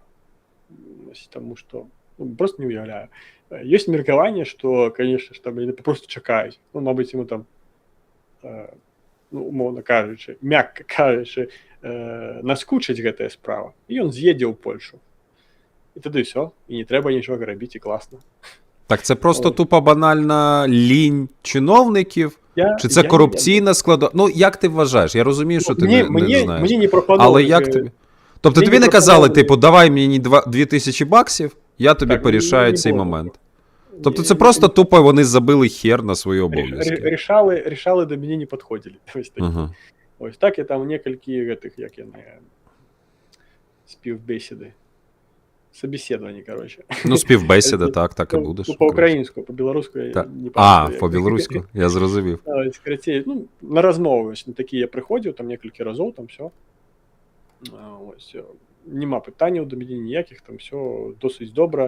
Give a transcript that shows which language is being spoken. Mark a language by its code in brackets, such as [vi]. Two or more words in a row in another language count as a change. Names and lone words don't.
[be] Ось, таму што просто не ўяўляю. Ёсць меркаванне, што, конечно ж, там яны просто чакаюць. Ну, мабыць, ему там, ну, умоўна кажучы, мякка кажучы, наскучыць гэтая справа. І ён з'едзе ў Польшу. І тады ўсё, і не трэба нічога рабіць, і класна. [uk] Так це просто тупо банальна лінь чиновників? Чи це корупційна складова? Ну, як ти вважаєш? Я розумію, що ти не знаєш. Мені не пропонували. Але як тобі? Тобто тобі не казали, типу, давай мені $2000, я тобі порішаю цей момент. Тобто це просто тупо вони забили хер на свої обов'язки. Рішали, до мене не підходили. [be] Ось так я там некалькі гэтых, як яны, [uk] співбесіди [ru] собеседование, короче. [uk] Ну, співбесіда, так і Ну, будеш. по-українську, по-білоруську я Та. не А, пам'ятаю, як. по-білоруську, я зрозумів. Скоротей, ну, на розмови ось на такі я приходив, там кілька разів, там все. Ось, нема питань до мене ніяких, там все досить добре.